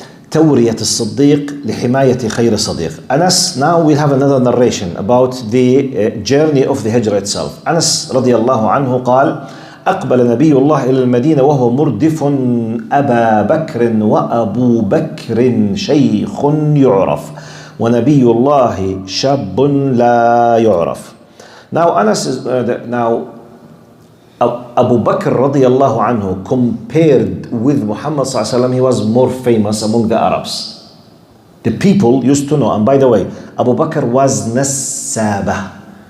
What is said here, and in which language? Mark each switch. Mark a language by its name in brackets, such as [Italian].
[Arabic] تورية الصديق لحماية خير صديق. [English] Anas, now we have another narration about the journey of the Hijrah itself. [Arabic] Anas رضي الله عنه قال: أقبل نبي الله إلى المدينة وهو مردف أبا بكر وأبو بكر شيخ يعرف ونبي الله شاب لا يعرف. [English] Now Anas is Abu Bakr radiallahu anhu, compared with Muhammad sallallahu alaihi wasallam, he was more famous among the Arabs. The people used to know. And by the way, Abu Bakr was Nassaba.